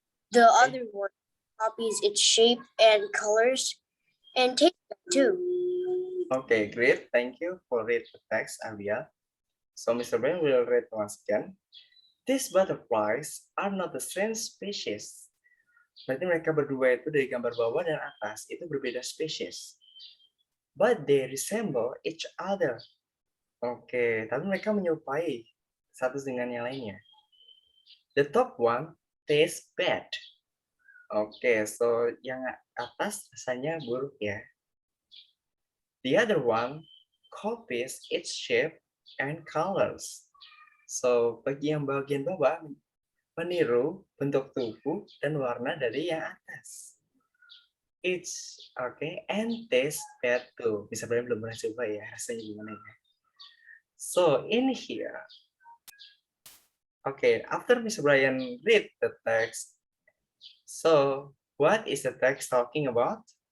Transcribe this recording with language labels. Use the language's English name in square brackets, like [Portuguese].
[English] The other one copies its shape and colors and tastes bad too. Okay, great. Thank you for read the text, Avia. So Mr. Brian will read once again. These butterflies are not the same species. [Indonesian] Berarti mereka berdua itu dari gambar bawah dan atas itu berbeda spesies. [English] But they resemble each other. [Indonesian] Oke, tapi mereka menyerupai satu dengan yang lainnya. [English] The top one tastes bad. [Indonesian] Oke, so yang atas rasanya buruk ya. [English] The other one copies its shape and colors. [Indonesian] So, bagi yang bagian bawah meniru bentuk tubuh dan warna dari yang atas. [English] It's okay and taste bad too. [Indonesian] Bisa berarti belum pernah coba ya, rasanya gimana ya. [English] So, in here, okay, after Mr. Brian read the text, so what is the text talking about?